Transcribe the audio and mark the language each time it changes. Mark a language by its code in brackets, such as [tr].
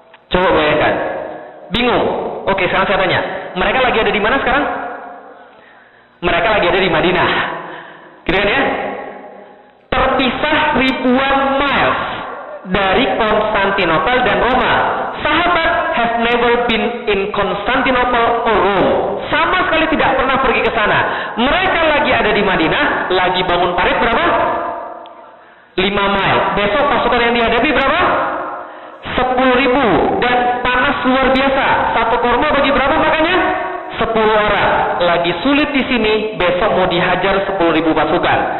[id] Coba bayangkan, bingung. Oke, sekarang saya tanya, mereka lagi ada di mana sekarang? Mereka lagi ada di Madinah, gitu kan ya? Terpisah ribuan miles dari Konstantinopel dan Roma. [en] Sahabat have never been in Constantinople or Rome. [id] Sama sekali tidak pernah pergi ke sana. Mereka lagi ada di Madinah, lagi bangun parit berapa? 5 mile. Besok pasukan yang dihadapi berapa? 10.000 dan panas luar biasa. Satu kurma bagi berapa makanya? 10 orang. Lagi sulit di sini, besok mau dihajar 10.000 pasukan.